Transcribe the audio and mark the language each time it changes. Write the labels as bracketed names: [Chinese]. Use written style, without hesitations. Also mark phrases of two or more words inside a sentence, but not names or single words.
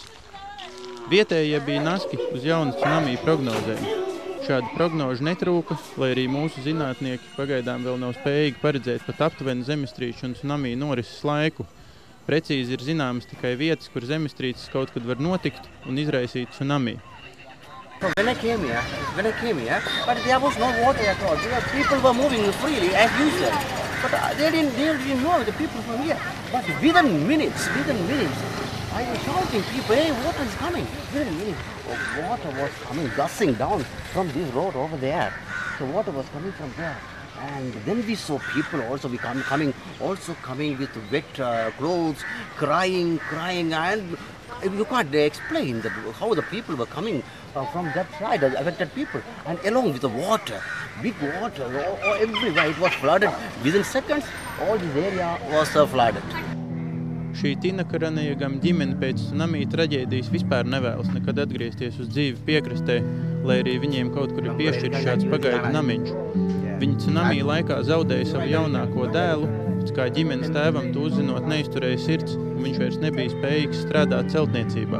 [Latvian] Vietējie bija naski uz jaunas tsunami prognozēm. Šādu prognožu netrūka, lai arī mūsu zinātnieki pagaidām vēl nav spējīgi paredzēt pat aptuveni zemestrīču un tsunami norises laiku. Precīzi ir zināmas tikai vietas, kur zemestrīces kaut kad var notikt un izraisīt tsunami. [English] When I came here, but there was no water at all. People were moving freely as usual. But they didn't know the people from here. But within minutes, I was shouting, people, hey, water is coming. Within minutes, water was coming, gushing down from this road over there. The water was coming from there. And then we saw people also coming with wet clothes, crying, and you can't explain how the people were coming from that side, the affected people, and along with the water, big water, everywhere it was flooded. Within seconds, all this area was flooded. [Latvian] Šī Tinakaranejagam ģimene pēc tsunami traģēdijas vispār nevēlas nekad atgriezties uz dzīvi piekrastē, lai arī viņiem kaut kur ir piešķirts šāds pagaidu namiņš. Viņi tsunami laikā zaudēja savu jaunāko dēlu, pēc kā ģimenes tēvam to uzzinot neizturēja sirds, un viņš vairs nebija spējīgs strādāt celtniecībā.